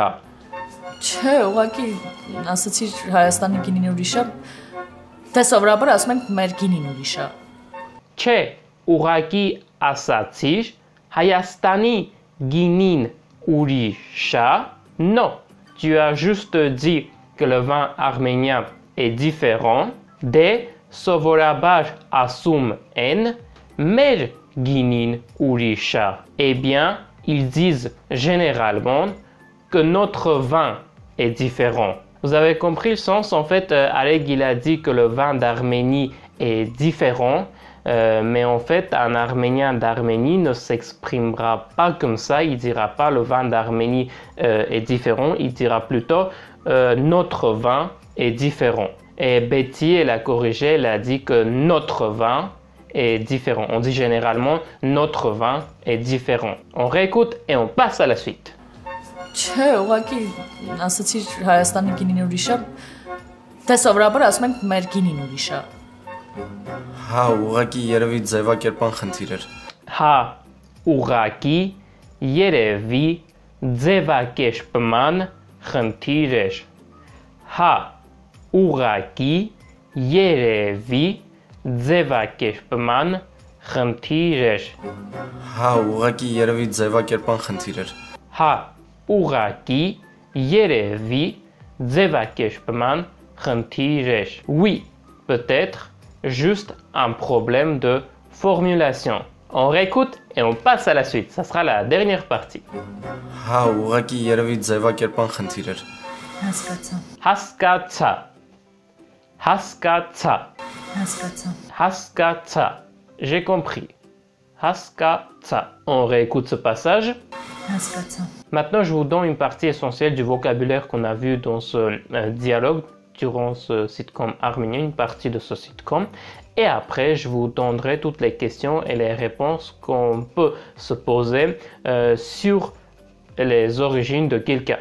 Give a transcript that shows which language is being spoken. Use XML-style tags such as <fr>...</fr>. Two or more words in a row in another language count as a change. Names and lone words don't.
<hy>Չէ, ուղղակի ասացի Հայաստանի գինին ուրիշ է։ Դե սովորաբար ասում ենք մեր գինին ուրիշ է։ Չէ, ուղղակի ասացիր, Հայաստանի գինին ուրիշ է։</hy> <fr>Non, tu as juste dit que le vin arménien est différent.</fr> <hy>Դե սովորաբար ասում են մեր գինին ուրիշ է.</hy> <fr>Eh bien, ils disent généralement que notre vin est différent. Vous avez compris le sens? En fait, Areg, il a dit que le vin d'Arménie est différent. Mais en fait, un Arménien d'Arménie ne s'exprimera pas comme ça. Il ne dira pas le vin d'Arménie est différent. Il dira plutôt notre vin est différent. Et Betty, elle a corrigé, elle a dit que notre vin est différent. On dit généralement notre vin est différent. On réécoute et on passe à la suite.</fr> <hy>Չէ, ուղղակի ասացի Հայաստանի գինին ուրիշ է։ Դե սովորաբար ասում ենք մեր գինին ուրիշ է։ Հա, ուղղակի երևի ձևակերպան խնդիր էր։ Հա, ուղղակի երևի ձևակերպման խնդիր էր։ Հա, ուղղակի երևի ձևակերպման խնդիր էր։ Հա, ուղղակի երևի ձևակերպան խնդիր էր։ Հա, ուղղակի երևի ձևակերպման խնդիր էր.</hy> <fr>Oui, peut-être juste un problème de formulation. On réécoute et on passe à la suite. Ça sera la dernière partie.</fr> <hy>Հա, ուղղակի երևի ձևակերպան խնդիր էր։ Հասկացա։ Հասկացա. Հասկացա. Հասկացա։ Հասկացա.</hy> <fr>J'ai compris. Հասկացա. On réécoute ce passage.</fr> <hy>Հասկացա։</hy> <fr>Maintenant, je vous donne une partie essentielle du vocabulaire qu'on a vu dans ce dialogue durant ce sitcom arménien, une partie de ce sitcom. Et après, je vous donnerai toutes les questions et les réponses qu'on peut se poser sur les origines de quelqu'un.</fr>